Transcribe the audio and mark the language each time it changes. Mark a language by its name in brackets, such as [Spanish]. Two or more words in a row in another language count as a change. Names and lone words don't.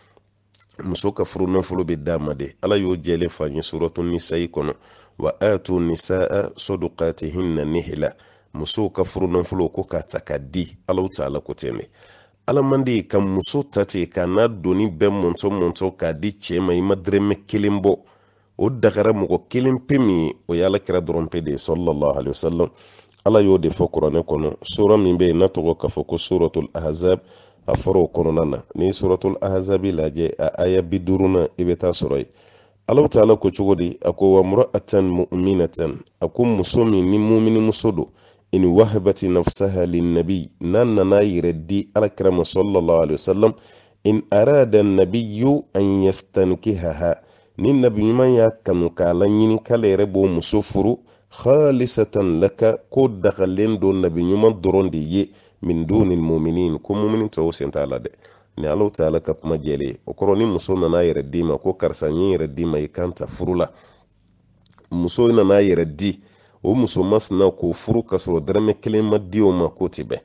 [Bambara] Muso ka furu nafolo bɛ d'a ma de. Ala y'o jɛlen fɔ an ye [Arabic] سورة النساء [Bambara] kɔnɔ, [Arabic] وآتوا النساء صدقاتهن نحلة. [Bambara] Musow ka furu nafolo ko k'a ta ka di Ala Ta'ala ko ten de. Alamandi ka muso ta ten k'a n'a doni bɛɛ mɔntɔn k'a di cɛ ma i ma dɛrɛmɛ kelen bɔ, o dagara mɔgɔ kelen pe min ye o ye Alakira dɔrɔn pe de ye [Arabic] صلى الله عليه وسلم. [Bambara] Ala y'o de fɔ kuranɛ kɔnɔ sura min bɛ yen n'a tɔgɔ k'a fɔ ko [Arabic] سورة الأحزاب, [Bambara] a fɔra o kɔnɔna na. Ni [Arabic] سورة الأحزاب [Bambara] lajɛ a aya 50 i bɛ taa sɔrɔ yen Ala Ta'ala ko cogo di? A ko [Arabic] وامرأة مؤمنة, [Bambara] a ko muso min ni mumini muso don, [Arabic] إن وهبت نفسها للنبي, [Bambara] n'a nana yɛrɛ di Alakira ma [Arabic] صلى الله عليه وسلم, إن أراد النبي أن يستنكحها, [Bambara] ni nabi ɲuman y'a kanu k'a laɲini k'ale yɛrɛ b'o muso furu, [Arabic] خالصة لك, [Bambara] ko dagalen don nabi ɲuman dɔrɔn de ye, [Arabic] من دون المؤمنين, [Bambara] ko mumini tɔw sen t'a la dɛ. Ni Ala Ta'ala ka kuma jɛlen o kɔrɔ ni muso nana yɛrɛ d'i ma ko karisa n ye yɛrɛ d'i ma i kan ta furu la, muso nana yɛrɛ di o muso masina k'o furu ka sɔrɔ dɛrɛmɛ kelen ma di o ma k'o tɛ bɛn.